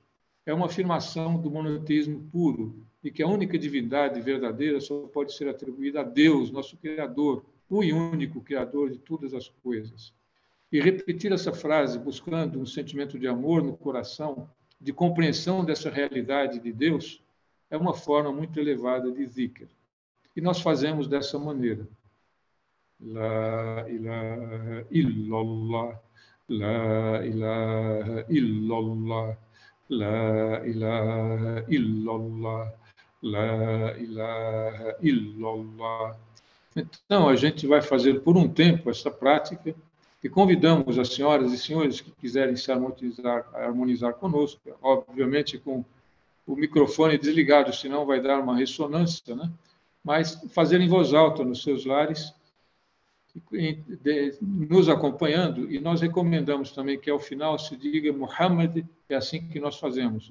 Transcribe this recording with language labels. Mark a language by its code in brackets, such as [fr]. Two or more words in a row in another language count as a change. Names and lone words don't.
[pt] É uma afirmação do monoteísmo puro, e que a única divindade verdadeira só pode ser atribuída a Deus, nosso Criador, o único Criador de todas as coisas. E repetir essa frase, buscando um sentimento de amor no coração, de compreensão dessa realidade de Deus, é uma forma muito elevada de zikr. E nós fazemos dessa maneira. [ar] لا إله إلا الله، لا إله إلا الله، لا إله إلا الله، لا إله إلا الله. [pt] Então, a gente vai fazer por um tempo essa prática e convidamos as senhoras e senhores que quiserem se harmonizar conosco, obviamente com o microfone desligado, senão vai dar uma ressonância, né? Mas fazer em voz alta nos seus lares, nos acompanhando, e nós recomendamos também que ao final se diga Muhammad, é assim que nós fazemos.